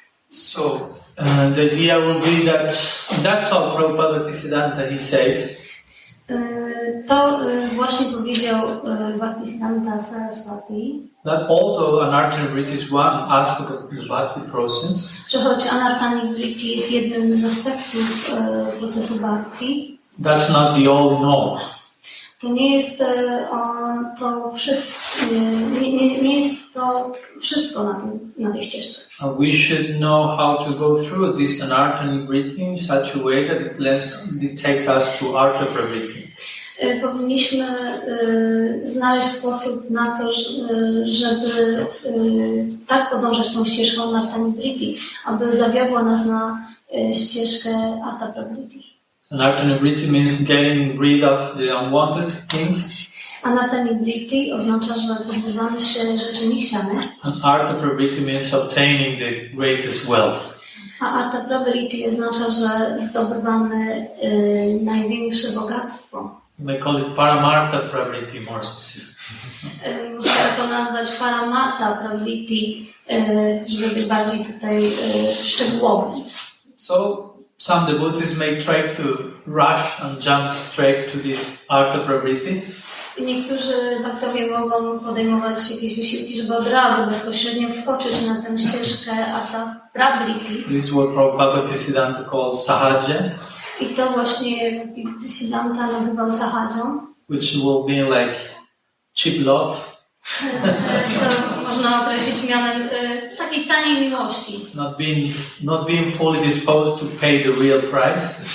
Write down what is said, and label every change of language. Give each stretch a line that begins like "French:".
English: So, the idea will be that that's how Prabhupada Bhaktisiddhanta he said.
Polish: To właśnie powiedział Bhaktisiddhanta Saraswati.
English: That although anartha nivritti is one aspect of the bhakti process,
Polish: Że choć anartha nivritti jest jednym z aspektów procesu bhakti,
English: that's not the all know.
Polish: to nie jest to wszystko, nie jest to wszystko na tej ścieżce.
English: We should know how to go through this anartha nivritti in such a way that it takes us to artha pravritti.
Polish: Powinniśmy znaleźć sposób na to, żeby tak podążać tą ścieżką anartha nivritti, aby zawiodła nas na ścieżkę artha pravritti.
English: Anartha nivritti means getting rid of the unwanted things.
Polish: Anartha nivritti oznacza, że pozbywamy się rzeczy niechcianych.
English: And artha pravritti means obtaining the greatest wealth.
Polish: A artha pravritti oznacza, że zdobywamy największe bogactwo.
English: You may call it paramartha pravritti more specific.
Polish: Można to nazwać paramartha pravritti, żeby być bardziej tutaj szczegółowy.
English: So some devotees may try to rush and jump straight to the artha pravritti.
Polish: Niektórzy bhaktowie mogą podejmować jakieś wysiłki, żeby od razu bezpośrednio wskoczyć na tę ścieżkę artha pravritti.
English: This is what Prabhupada Bhaktisiddhanta calls sahaja,
Polish: I to właśnie Bhaktisiddhanta nazywał sahają,
English: which will be like cheap love.
Polish: co można określić mianem takiej taniej miłości.
English: Not being fully disposed to pay the real price.